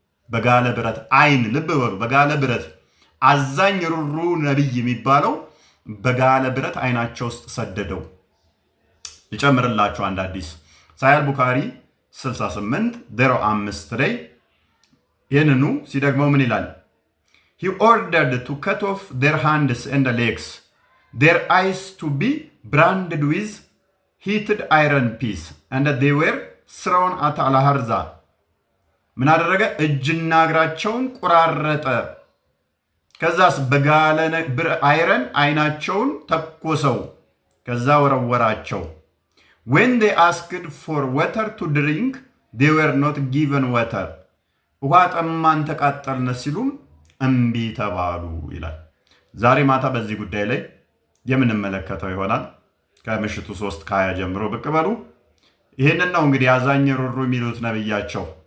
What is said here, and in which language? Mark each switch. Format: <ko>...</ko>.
<am>በጋለ ብረት አይን፣ ልብ በሉ፣ በጋለ ብረት አዛኝ ሩሩ ነብይ የሚባለው በጋለ ብረት አይናቸው ውስጥ ሰደደው። ይጨምርላችሁ አንድ አዲስ ሳሂህ ቡኻሪ 68:05 ላይ ይህንኑ ሲደግመው ምን ይላል?</am> <en>he ordered to cut off their hands and legs, their eyes to be branded with heated iron piece, and they were thrown at al-harza.</en> <am>ምን አደረገ? እጅና እግራቸውን ቆራረጠ። ከዛስ በጋለ አይረን አይናቸውን ተኮሰው። ከዛ ወረወራቸው።</am> <en>when they asked for water to drink, they were not given water.</en> <am>ውሃ ጠማን ተቃጠልን ሲሉም እምቢ ተባሉ ይላል። ዛሬ ማታ በዚህ ጉዳይ ላይ የምንመለከተው ይሆናል። ከምሽቱ 3:20 ጀምሮ ብቅ በሉ። ይህንን ነው እንግዲህ አዛኝ ሩሩ የሚሉት ነብያቸው።</am>